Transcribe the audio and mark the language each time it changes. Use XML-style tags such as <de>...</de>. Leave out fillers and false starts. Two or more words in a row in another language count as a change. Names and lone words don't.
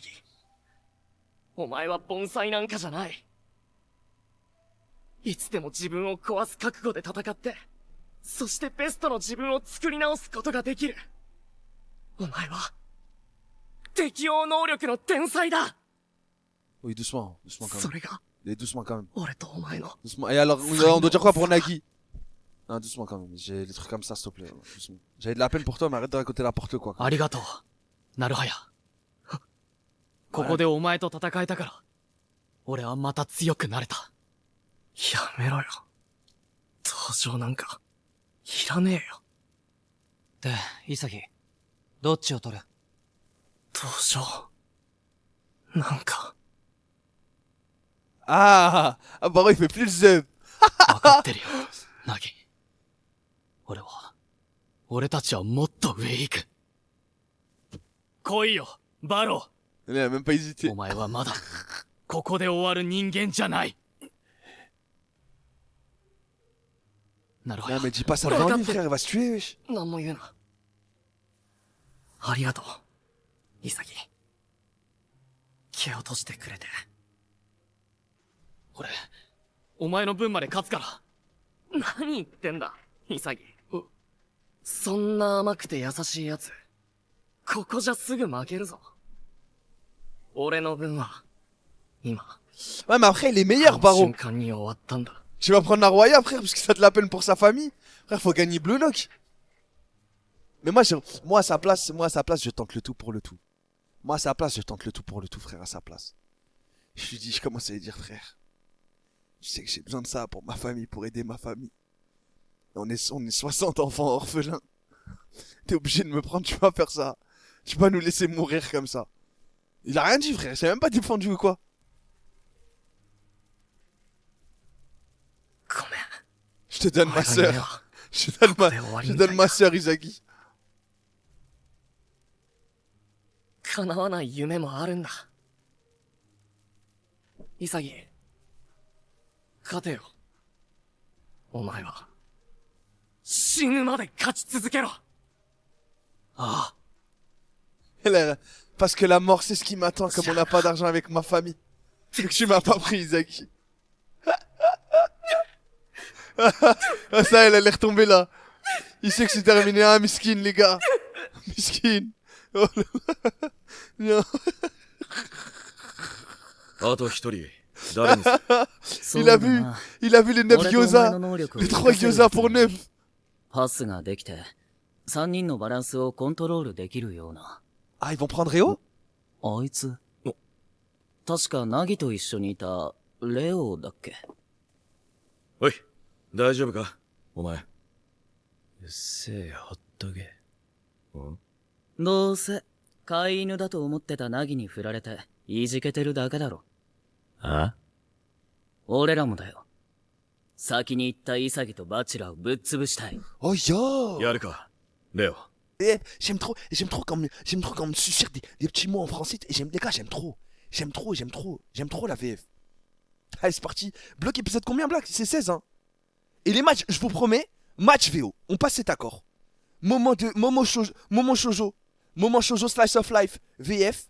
<ja>お前は盆栽なんかじゃない。いつでも自分を壊す覚悟で戦って、そしてベストの自分を作り直すことができる。お前は、適応能力の天才だ。</ja> <fr>Oui, doucement, doucement quand</fr> <ja>そ</ja> <fr>même.</fr> <ja>れが、</ja> <fr>Et doucement quand même.</fr> <ja>俺とお前の、</ja> <fr>Doucement. Et alors, on doit dire quoi pour Nagui? Non, doucement quand même. J'ai des trucs comme ça, s'il te plaît. Doucement. J'avais de la peine pour toi, mais arrête de raconter n'importe quoi.</fr> <ja>ありがとう、なるはや。ここでお前と戦えたから、俺はまた強くなれた。やめろよ。登場なんか、いらねえよ。で、潔。どっちを取る？登場。なんか、</ja> <fr>Ah, ah bah ouais, il fait plus le zeb.</fr> <ja>わかってるよ、ナギ。俺たちはもっと上へ行く。来いよ、バロ</ja> <fr>Il a même pas</fr> <ja>ー。</ja> <fr>hésité.</fr> <ja>お前はまだ、ここで終わる人間じゃない。なるほ</ja> <fr>Non,</fr> <ja>ど。</ja> <fr>mais dis pas ça devant lui, frère, il va se tuer, wesh.</fr> <ja>なんも言うな。ありがとう、潔。気を閉じてくれて。俺、お前の分まで勝つから。何言ってんだ、潔。そんな甘くて優しいやつ、ここじゃすぐ負けるぞ。俺の分は、今、</ja> <fr>Ouais, mais après, il est</fr> <ja>こ</ja> <fr>meilleur,</fr> <ja>の</ja> <fr>Baro.</fr> <ja>瞬間に終わったんだ。</ja> <fr>Tu vas prendre la Roya, frère, parce que ça te la peine pour sa famille. Frère, faut gagner Blue Lock. Mais moi, à sa place, je tente le tout pour le tout. Moi, à sa place, je tente le tout pour le tout, frère, à sa place. Je lui dis, je commence à lui dire, frère, je sais que j'ai besoin de ça pour ma famille, pour aider ma famille. On est 60 enfants orphelins. T'es obligé de me prendre, tu vas faire ça. Tu vas nous laisser mourir comme ça. Il a rien dit, frère, il s'est même pas défendu ou quoi.</fr> <ja>ごめん。</ja> <fr>Je te donne ma</fr> <ja>俺の夢</ja> <fr>sœur.</fr> <ja>は</ja> <fr>Je te donne</fr> <ja>ここで終わり</ja> <fr>je</fr> <ja>み</ja> <fr>te</fr> <ja>た</ja> <fr>donne</fr> <ja>い</ja> <fr>ma</fr> <ja>だ。</ja> <fr>sœur, Isagi.</fr> <ja>叶わない夢もあるんだ。潔。勝てよ。お前は、死ぬまで勝ち続けろ。ああ、</ja> <fr>Parce que la mort, c'est ce qui m'attend, comme on n'a pas d'argent avec ma famille. C'est que tu m'as pas pris, Isagi. Ah, ça, elle est retombée là. Il sait que c'est terminé, hein, miskin, les gars. Miskin. Oh, non.</fr> <ja>あと一人、誰にす</ja> <fr>Il a vu, il a vu les 9 gyoza. Les 3 gyoza pour 9.</fr> <ja>パスができて、3人のバランスをコントロールできるような。</ja> <fr>Ah, ils vont prendre Réo?</fr> <ja>あいつ確かナギと一緒にいた、レオだっけ？おい、大丈夫かお前。うっせえ、ほっとけ。どうせ、飼い犬だと思ってたナギに振られて、いじけてるだけだろ。あ？俺らもだよ。先に行った潔とバチラをぶっ潰したい。 Oh, yo. やるか、レオ。</ja> <fr>Eh, j'aime trop quand on me susurre des petits mots en français. Les gars, j'aime trop la VF. Allez, c'est parti. Bloc épisode combien, Black? C'est 16, hein. Et les matchs, je vous promets, match VO. On passe cet accord. Momo Shoujo</fr> <en>Slice of Life</en> <fr>VF.</fr>